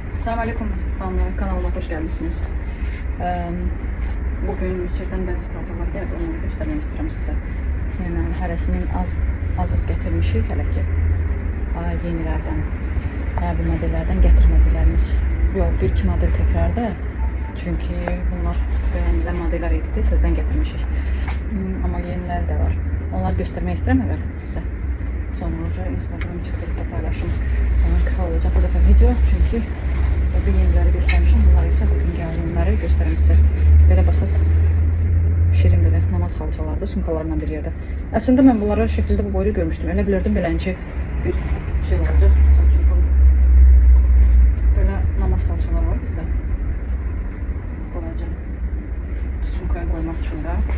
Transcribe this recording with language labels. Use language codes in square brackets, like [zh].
[tr] Selamünaleyküm hanımlar, kanalıma hoş gelmişsiniz. [az] Bugün Mısır'dan bəzi paltarlar gəldi, onları göstərmək istəyirəm sizə. Yəni, hərəsinin az gətirmişik hələ ki. Yenilərdən, bu modellərdən gətirmədiklərimiz. Yox, bir-iki model təkrarda. Çünki bunlar bəyənilən modellər idi, tezdən gətirmişik. Amma yeniləri də var. Onları göstərmək istəyirəm əvvəl sizə. [tr] Sonra Instagram, TikTok'da paylaşım. Kısa olacak bu defa video çünkü bir yenileri göstermişim. [az] Bunlar ise bugün gəldiğimləri göstərim sizə. Belə baxız, şirin belə namaz xalçalardı, sumkalarından bir yerde. Əslində mən bunları şəkildə bu boyda görmüştüm. Elə bilirdim belənci bir şey olacaq. Böyle namaz xalçalar var bizdə. Balaca sumkaya koymaq üçün də.